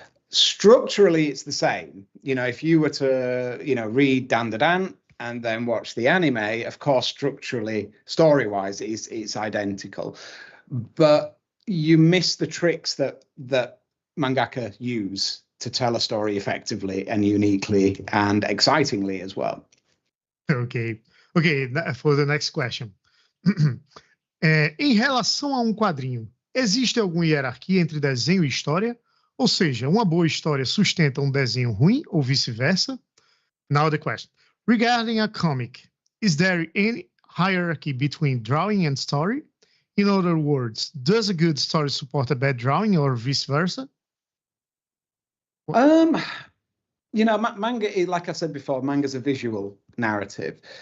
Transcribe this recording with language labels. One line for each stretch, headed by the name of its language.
English: Structurally, it's the same. If you were to, read Dan the Dan and then watch the anime, of course, structurally, story-wise, it's identical. But you miss the tricks that mangaka use to tell a story effectively and uniquely and excitingly as well. Okay, for the next question.
Portuguese: Em relação a quadrinho, existe alguma hierarquia entre desenho e história? Ou seja, uma boa história sustenta desenho ruim ou vice-versa?
English: Now the question. Regarding a comic, is there any hierarchy between drawing and story? In other words, does a good story support a bad drawing or vice-versa? Manga, like I said before, manga's a visual narrative.